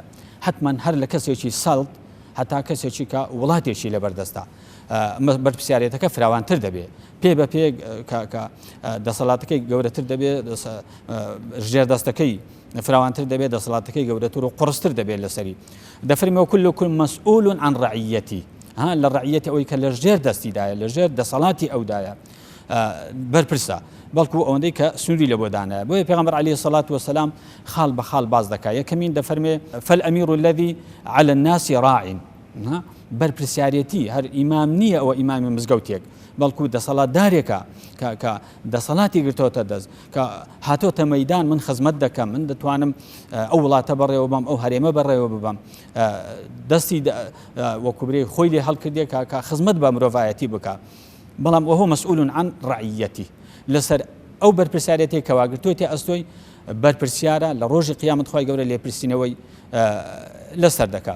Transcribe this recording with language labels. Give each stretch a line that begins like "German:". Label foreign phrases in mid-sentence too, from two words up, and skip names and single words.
Central Kurdish: حتما هەر لە کەسێکی سەڵت هەتا کەسێکی کە وڵاتێکی لەبەردەستە بەرپرسیارەتەکە فراوانتر دەبێت پێ بە پێ کە دەسەڵاتەکەی گەورەتر دەبێت ژێردەستەکەی فراوانتر دەبێت دەسەڵاتەکەی گەورەتر و قڕستر دەبێت لەسەری.
Arabic: دەفەرمێ كلكم مسؤول عن رعيته.
Central Kurdish: لە ڕعیەتی ئەوەی کە لە ژێر دەستیدایە لە ژێر دەسەڵاتی ئەودایە بەرپرسە بەڵکو ئەوەندەی کە سنووری لە بۆدانە. بۆیە پێغەمبەر
Arabic: عەلەیهی سەڵات وسەلام
Central Kurdish: خاڵ بە خاڵ باز دەکات. یەکەمین دەفەرمێ
Arabic: فالأمير الذي على الناس راع.
Central Kurdish: بەرپرسیارەتی هەر ئیمام نییە ئەوە ئیمامی مزگەوتێک بەڵکو دەسەڵاتدارێکە کە دەسەڵاتی گرتۆتە دەست کە هاتۆتە مەیدان من خزمەت دەکەم من دەتوانم ئەو وڵاتە بەڕێوە بم ئەو هەرێمە بەڕێوە ببم دەستی وەکوبرێ خۆی لێ هەڵکردێ کە خزمەت بە مرۆڤایەتی بکە بەڵام ئەوە
Arabic: مەسئول عن ڕعیەتی
Central Kurdish: لەسەر ئەو بەرپرسیارەتێک کە واگرتووەتی ئەستۆی بەرپرسیارە لە ڕۆژی قیامەت خۆی گەورە لێپرسینەوەی لەسەر دەکات.